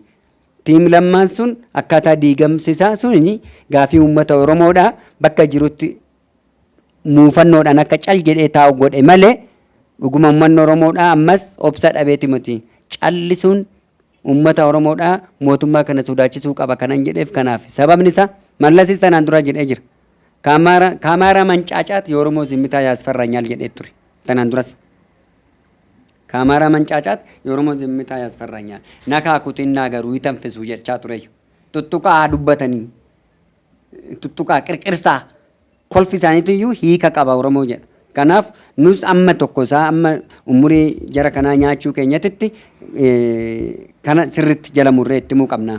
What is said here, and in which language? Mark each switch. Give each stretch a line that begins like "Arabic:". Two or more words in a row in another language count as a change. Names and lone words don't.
Oromo: Tiim lammaan sun akkaataa diigamsisaa suni gaafii uummata Oromoodhaa bakka jirutti muufannoodhaan akka cal jedhee taa'u godhe malee dhuguma uummanni Oromoodhaa ammas obsa dhabeeti miti. Callisuun uummata Oromoodhaa mootummaa kana sodaachisuu qaba kanan jedheef kanaaf sababni isaa Mallasis tanaan dura jedhee jira. Kaamaara mancaacaat
Amharic: የኦሮሞ ዝምታ ያስፈራኛል
Oromo: jedhee ture tanaan duras. Kaamaara mancaacaat
Amharic: የኦሮሞ ዝምታ ያስፈራኛል ነካኩት ይናገሩ ይተንፍሱ
Oromo: jechaa ture. Tuttuqaa dubbatanii tuttuqaa qirqirsaa kolfi isaaniitu hiika qaba Oromoo jedha. Kanaaf nus amma tokko isaa amma umurii jara kanaa nyaachuu keenyatti kana sirriitti jala murree itti himuu qabna.